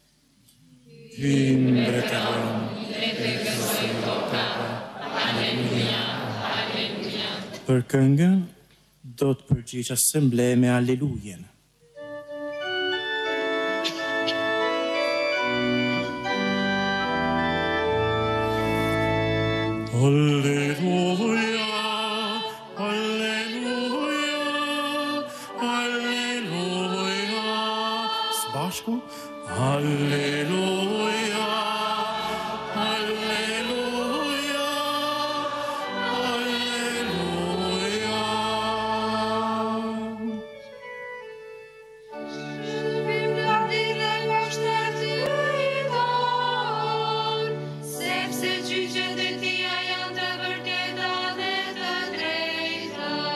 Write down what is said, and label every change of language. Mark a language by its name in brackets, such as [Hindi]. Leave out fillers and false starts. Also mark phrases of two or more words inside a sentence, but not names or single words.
[Albanian] Për këngën do të përgjigj asemble me Allelujen. [Latin] Alleluia, alleluia, alleluia. Spašku? Alleluia, alleluia, alleluia. [Albanian] Sepse gjyqet e tia janë të vërteta dhe të drejta.